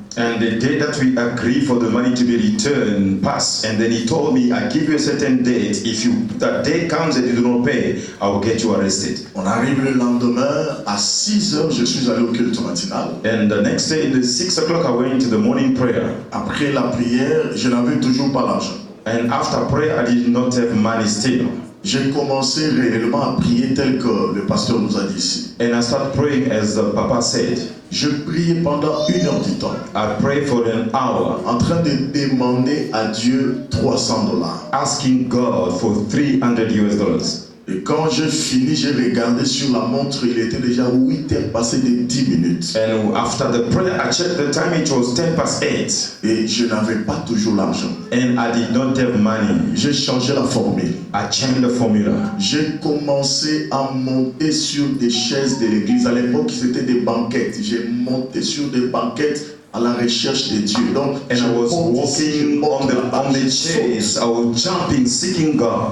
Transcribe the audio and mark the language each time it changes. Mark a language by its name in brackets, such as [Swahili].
[English] And the day that we agree for the money to be returned passed, and then he told me, I give you a certain date. If that day comes and you do not pay, I will get you arrested. [French] On arrive le lendemain à 6 heures, je suis allé au culte matinal. [English] And the next day, at 6 o'clock, I went to the morning prayer. [French] Après la prière, je n'avais toujours pas l'argent. [English] And after prayer, I did not have money still. [French] J'ai commencé réellement à prier tel que le pasteur nous a dit ici. [English] And I started praying as the Papa said. [French] Je priais pendant 1 heure du temps. [English] I prayed for an hour. [French] En train de demander à Dieu $300. [English] Asking God for $300. [French] Et quand j'ai fini, j'ai regardé sur la montre, il était déjà 8 heures passées de 10 minutes. [English] And after the prayer, I checked the time, it was 8:10. [French] Et je n'avais pas toujours l'argent. [English] And I did not have money. [French] J'ai changé la formule. [English] I changed the formula. [French] J'ai commencé à monter sur des chaises de l'église. À l'époque, c'était des banquettes. J'ai monté sur des banquettes à la recherche de Dieu. Donc, [English] and I was walking on the chairs. I was jumping, seeking God.